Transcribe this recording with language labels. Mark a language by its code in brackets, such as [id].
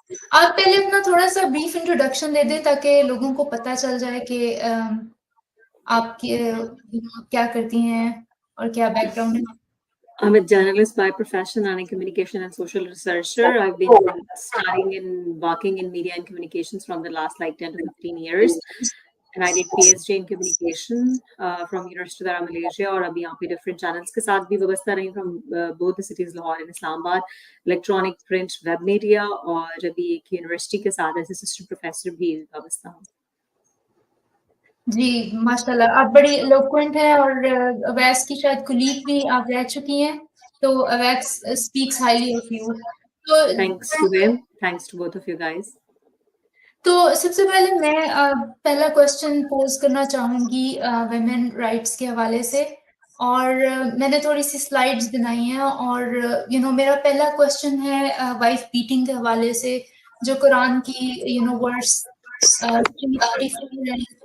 [ur] آپ پہلے اپنا تھوڑا سا بریف انٹروڈکشن دے دیں تاکہ لوگوں کو پتہ چل جائے کہ آپ کیا کرتی ہیں اور کیا بیک گراؤنڈ ہے. [en] I'm a journalist by profession and a communication and social researcher. I've been studying and working in media and communications from the last like 10 to 15 years. And I did PhD in communication from University of Dhara, Malaysia. [ur] اور ابھی یہاں پہ [en] different channels [ur] کے ساتھ بھی وابستہ رہی [en] from both the cities [ur] Lahore and اسلام آباد, electronic, print, web media, اور ابھی ایک یونیورسٹی کے ساتھ [en] as assistant professor [ur] بھی وابستہ ہوں. جی ماشاء اللہ, آپ بڑی ایلوکوینٹ ہیں اور اویس کی شاید کلیگ بھی آپ رہ چکی ہیں, تو [en] Awais speaks highly of you. Thanks to him, thanks to both of you guys. [ur] تو سب سے پہلے میں پہلا کوشچن پوز کرنا چاہوں گی ویمن رائٹس کے حوالے سے, اور میں نے تھوڑی سی سلائڈز بنائی ہیں, اور میرا پہلا کوشچن ہے وائف بیٹنگ کے حوالے سے, جو قرآن کی ورس 334 ہے.